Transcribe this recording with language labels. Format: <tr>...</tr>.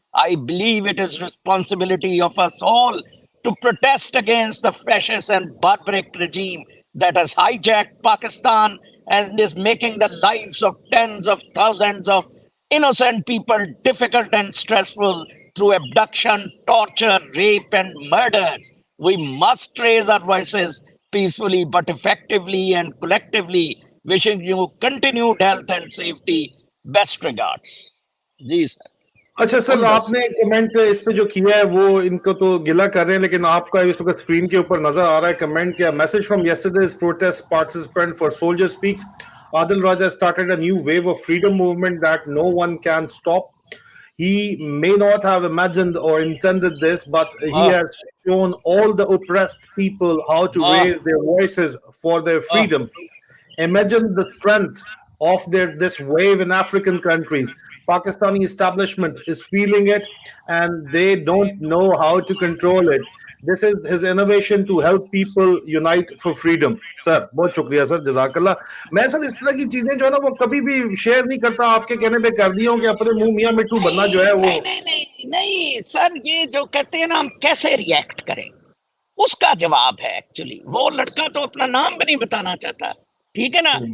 <en>I believe it is responsibility of us all to protest against the fascist and barbaric regime that has hijacked Pakistan and is making the lives of tens of thousands of innocent people difficult and stressful through abduction, torture, rape, and murders. We must raise our voices peacefully but effectively and collectively. Wishing you continued health and safety. Best regards.</en> <hi>Ji sir. अच्छा sir, उन आपने comment इस पे जो किया है वो इनको तो गिला कर रहे हैं, लेकिन आपका इस वक्त स्क्रीन के ऊपर नजर आ रहा है कमेंट क्या?</hi> <en>Message from yesterday's protest participant for soldier speaks, Adil Raja started a new wave of freedom movement that no one can stop. He may not have imagined or intended this, but he वाह has shown all the oppressed people how to वाह raise their voices for their वाह freedom. Imagine the strength of this wave in African countries. Pakistani establishment is feeling it and they don't know how to control it. This is his innovation to help people unite for freedom.</en> <hi>Sir बहुत शुक्रिया sir, जजाकल्ला। मैं sir इस तरह की चीजें जो है ना वो कभी भी शेयर नहीं करता, आपके कहने पे कर दी हूं कि अपने मुंह मियां मिट्टू बनना जो है वो नहीं सर, ये जो कहते हैं ना हम कैसे रिएक्ट करें उसका जवाब है। एक्चुअली वो लड़का तो अपना नाम भी नहीं बताना चाहता, ठीक है ना।</hi>